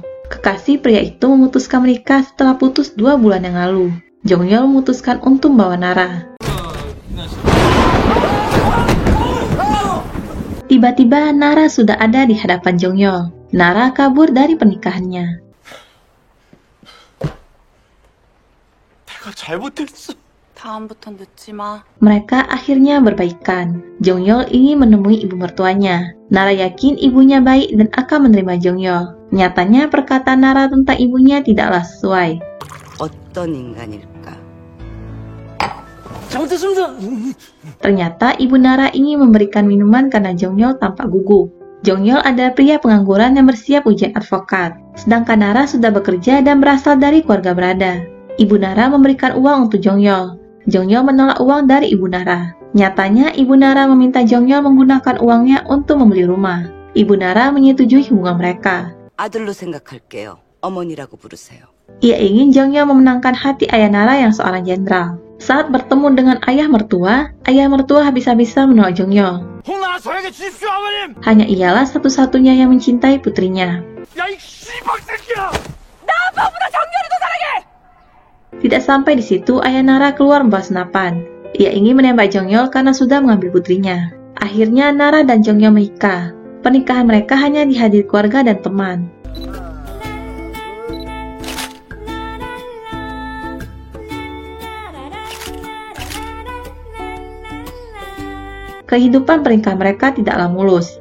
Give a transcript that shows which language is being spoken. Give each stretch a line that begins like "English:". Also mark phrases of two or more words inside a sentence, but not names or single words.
Indonesian: Kekasih pria itu memutuskan menikah setelah putus 2 bulan yang lalu. Jongyol memutuskan untuk membawa Nara. Tiba-tiba Nara sudah ada di hadapan Jongyol. Nara kabur dari pernikahannya.
Korean: 내가 잘못했어. 다음부턴 늦지 마.
Indonesian: Mereka akhirnya berbaikan. Jongyol ingin menemui ibu mertuanya. Nara yakin ibunya baik dan akan menerima Jongyol. Nyatanya perkataan Nara tentang ibunya tidaklah sesuai.
Korean: 어떤 인간일까?
Indonesian: Ternyata ibu Nara ingin memberikan minuman karena Jongyol tampak gugup. Jongyol adalah pria pengangguran yang bersiap ujian advokat. Sedangkan Nara sudah bekerja dan berasal dari keluarga berada. Ibu Nara memberikan uang untuk Jongyol. Jongyol menolak uang dari ibu Nara. Nyatanya ibu Nara meminta Jongyol menggunakan uangnya untuk membeli rumah. Ibu Nara menyetujui hubungan mereka.
Korean: 아들로 생각할게요. 어머니라고 부르세요.
Indonesian: Ia ingin Jongyol memenangkan hati ayah Nara yang seorang jenderal. Saat bertemu dengan ayah mertua habis-habisan menolak Jongyol.
Korean: 홍나라 저에게 주십시오, 아버님!
Indonesian: Hanya ialah satu-satunya yang mencintai putrinya.
Korean: 야, 이 씨발새끼야!
Indonesian: Tidak sampai di situ, ayah Nara keluar membawa senapan. Ia ingin menembak Jongyol karena sudah mengambil putrinya. Akhirnya Nara dan Jongyol menikah. Pernikahan mereka hanya dihadiri keluarga dan teman. Kehidupan pernikahan mereka tidaklah mulus.